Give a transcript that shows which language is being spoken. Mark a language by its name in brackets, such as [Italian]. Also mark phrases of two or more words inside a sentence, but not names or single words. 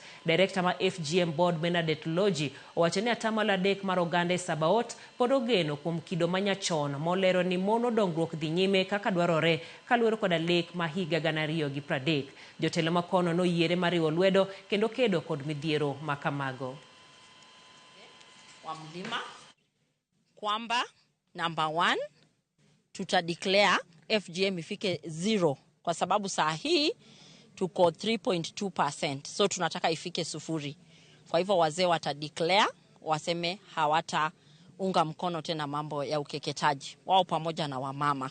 [Luo (Kenya and Tanzania)] Director ma FGM board Bernadette Loji owacho ni atamalo 3 mar oganda e Sabaot pod ogeno kuom kido manyachon molero ni mono dongruok dhi nyime kaka dwarore kaluwore koda lek ma higa 2030. Jotelo makono noyiere mariwo lwedo kendo kedo kod midhiero makamago. [Swahili] Wa mlima kwamba number 1 tutadeclare FGM ifike 0 kwa sababu saa hii tuko 3.2%, so tunataka ifike 0. Kwa hivyo wazee watadeclare, waseme hawataunga mkono tena mambo ya ukeketaji wao pamoja na wamama.